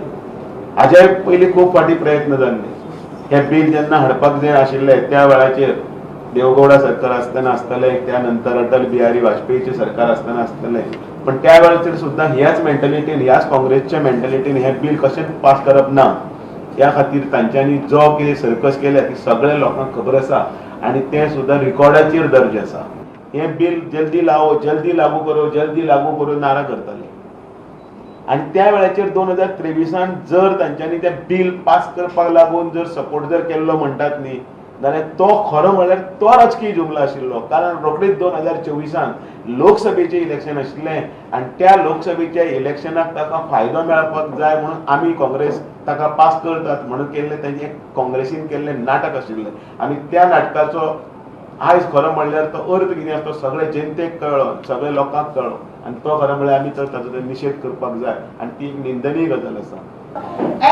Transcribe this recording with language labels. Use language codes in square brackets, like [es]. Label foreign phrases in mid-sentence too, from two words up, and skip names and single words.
[kok] हाचे पयलीं खूब फाटीं प्रयत्न जाल्ले। हे बिल जेन्ना हाडपाक जाय आशिल्ले त्या वेळाचेर देवगौडा सरकार आसतना आसतले, त्यानंतर अटल बिहारी वाजपेयीचे सरकार आसतना आसतले, पण त्या वेळाचेर सुद्दां ह्याच मेंटलिटीन ह्याच काँग्रेसच्या मेंटलिटीन हे बिल कशें पास करप ना ह्या खातीर तांच्यांनी जो कितें सर्कस केल्या ती सगळ्या लोकांक खबर आसा आणि ते सुद्दां रिकॉर्डाचेर दर्ज आसा। हे बिल [hi] जल्दी लागू करो [kok] नारा करताले आणि त्या वेळाचेर 2023 जर तांच्यांनी ते बिल पास करपाक लागून जर सपोर्ट जर केल्लो म्हणटात न्ही जाल्यार तो खरो म्हळ्यार तो राजकीय जुमला आशिल्लो। कारण रोखडीच 2024 लोकसभेचे इलेक्शन आशिल्लें आणि त्या लोकसभेच्या इलेक्शनाक ताका फायदो मेळपाक जाय म्हणून आमी काँग्रेस ताका पास करतात म्हणून केल्लें तांचें काँग्रेसीन केल्लें नाटक आशिल्लें आणि त्या नाटकाचो आयज खरो म्हणल्यार तो अर्थ कितें आसा तो सगळे जनतेक कळ्ळो, सगळे लोकांक कळ्ळो आणि तो खरो म्हळ्यार आमी तर ताचो निशेध करपाक जाय आणि ती निंदनीय गजाल आसा।